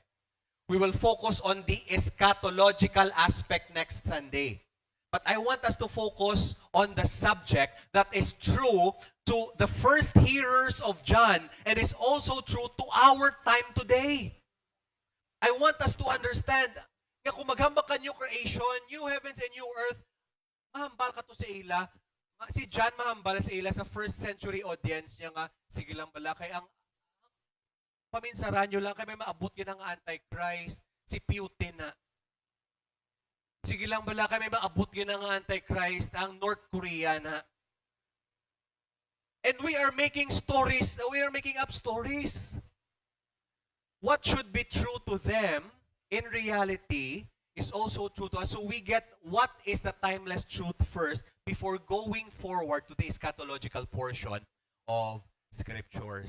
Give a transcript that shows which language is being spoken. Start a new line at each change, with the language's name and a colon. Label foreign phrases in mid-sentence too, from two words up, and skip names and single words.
English: We will focus on the eschatological aspect next Sunday. But I want us to focus on the subject that is true to the first hearers of John and is also true to our time today. I want us to understand,
Hiligaynon: nga kung maghambak ka
English: new creation, new heavens and new earth,
Hiligaynon: mahambal ka to sa ila. Si John mahambal sa ila sa
English: first century audience
Hiligaynon: niya nga, sige lang bala, kay ang paminsaran nyo lang, kay may maabot yun ang Antichrist, si Putin na. Sige lang bala, kay may maabot yun ang Antichrist, ang North Korea na.
English: And we are making stories, we are making up stories. What should be true to them, in reality, is also true to us. So we get what is the timeless truth first before going forward to the eschatological portion of Scriptures.